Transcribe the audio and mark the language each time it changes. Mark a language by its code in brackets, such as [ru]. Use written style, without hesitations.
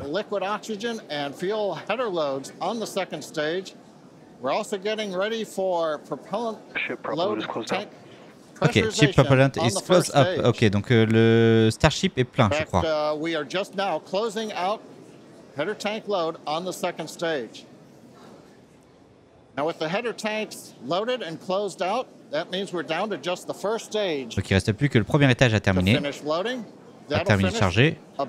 [en] Liquid oxygen and fuel header loads on the second stage. We're also getting ready for propellant load tank. Ok, ship propellant is close up. [fr] Ok, donc le Starship est plein, je crois. [en] We are just now closing out header tank load on the second stage. Now with the header tanks loaded and closed out, that means we're down to just the first stage. [fr] Donc il ne reste plus que le premier étage à terminer. À terminer de charger.